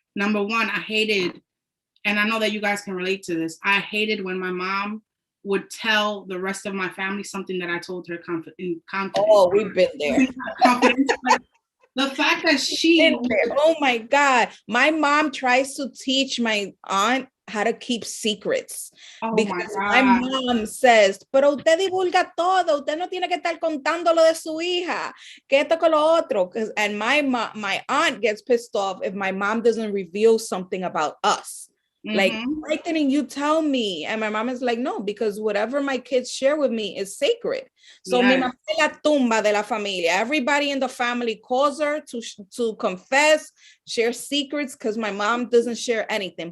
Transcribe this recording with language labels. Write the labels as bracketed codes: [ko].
[en] Number one, I hated, and I know that you guys can relate to this, I hated when my mom would tell the rest of my family something that I told her in confidence. Oh, we've been there. The fact that oh my God, my mom tries to teach my aunt how to keep secrets. Because my mom says, [es] pero usted divulga todo, usted no tiene que estar contando lo de su hija, que esto con lo otro. [en] And my aunt gets pissed off if my mom doesn't reveal something about us. Like, why didn't you tell me? And my mom is like, no, because whatever my kids share with me is sacred. [es] So mi mamá es la tumba de la familia. [en] Everybody in the family calls her to confess, share secrets, because my mom doesn't share anything.